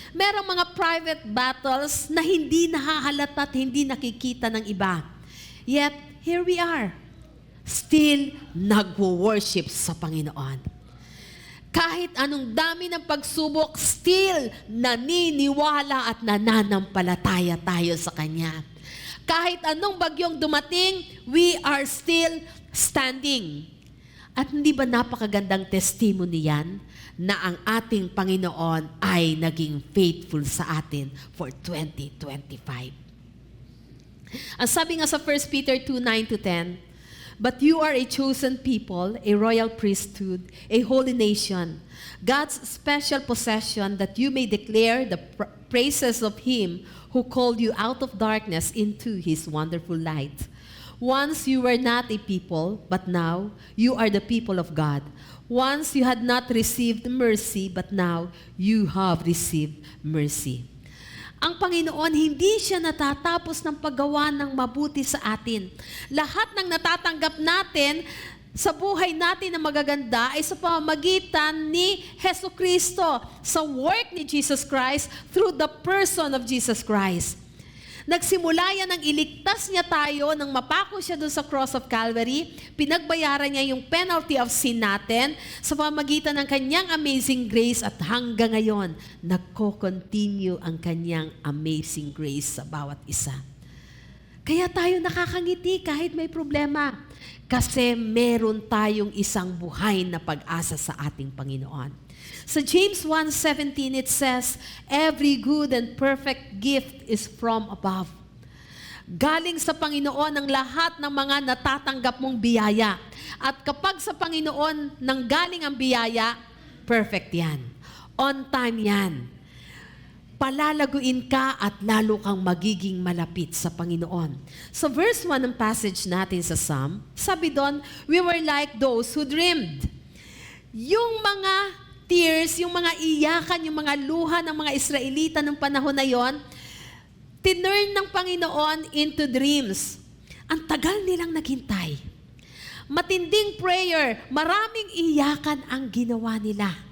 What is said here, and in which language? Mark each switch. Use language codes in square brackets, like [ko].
[tl] Merong mga private battles na hindi nahahalata at hindi nakikita ng iba. [en] Yet, here we are, still [tl] nagwo-worship sa Panginoon. Kahit anong dami ng pagsubok, still naniniwala at nananampalataya tayo sa Kanya. Kahit anong bagyong dumating, [en] we are still standing. [tl] At hindi ba napakagandang testimony yan na ang ating Panginoon ay naging faithful sa atin for 2025. [en] Ang sabi nga sa 1 Peter 2:9-10, "But you are a chosen people, a royal priesthood, a holy nation, God's special possession, that you may declare the praises of Him who called you out of darkness into His wonderful light. Once you were not a people, but now you are the people of God. Once you had not received mercy, but now you have received mercy." [tl] Ang Panginoon, hindi siya natatapos ng paggawa ng mabuti sa atin. Lahat ng natatanggap natin sa buhay natin na magaganda ay sa pamamagitan ni Jesu Kristo, sa work ni Jesus Christ, [en] through the person of Jesus Christ. [tl] Nagsimula yan nang iligtas niya tayo nang mapako siya doon sa cross of Calvary. Pinagbayaran niya yung [en] penalty of sin [tl] natin sa pamamagitan ng kanyang amazing grace at hanggang ngayon, nagko-continue ang kanyang amazing grace sa bawat isa. Kaya tayo nakakangiti kahit may problema kasi meron tayong isang buhay na pag-asa sa ating Panginoon. Sa James 1:17 [en] it says, "Every good and perfect gift is from above." [tl] Galing sa Panginoon ang lahat ng mga natatanggap mong biyaya. At kapag sa Panginoon nanggaling ang biyaya, perfect yan. On time yan. Palalaguin ka at lalo kang magiging malapit sa Panginoon. Sa verse 1 ng passage natin sa Psalm, sabi doon, [en] "We were like those who dreamed." [tl] Yung mga tears, yung mga iyakan, yung mga luha ng mga Israelita ng panahon na yon, tinurn ng Panginoon [en] into dreams. [tl] Ang tagal nilang naghintay. Matinding prayer, maraming iyakan ang ginawa nila.